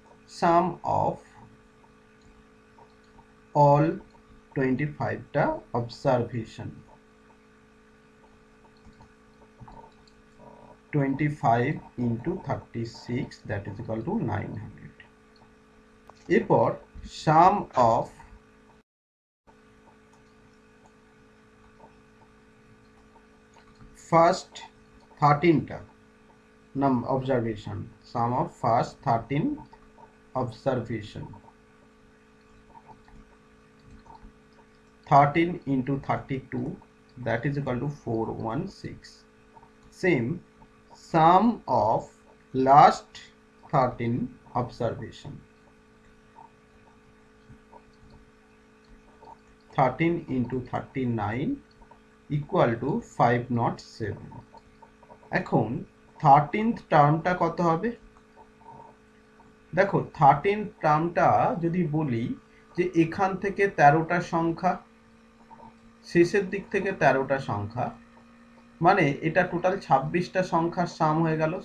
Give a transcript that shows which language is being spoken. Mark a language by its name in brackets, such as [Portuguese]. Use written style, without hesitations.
[English] Sum of all 25টা observation, 25 into 36 that is equal to 900. এরপর sum of first 13টা observation, sum of first 13 observation, 13 into 32 that is equal to 416. Same sum of last 13 observation, 13 into 39 equal to 507. [Bangla] এখন 13th টার্মটা কত হবে? দেখো 13th টার্মটা যদি বলি যে এখান থেকে 13টা সংখ্যা, শেষের দিক থেকে 13টা সংখ্যা, মানে এটা টোটাল 26টা সংখ্যার সাম হয়ে গেল।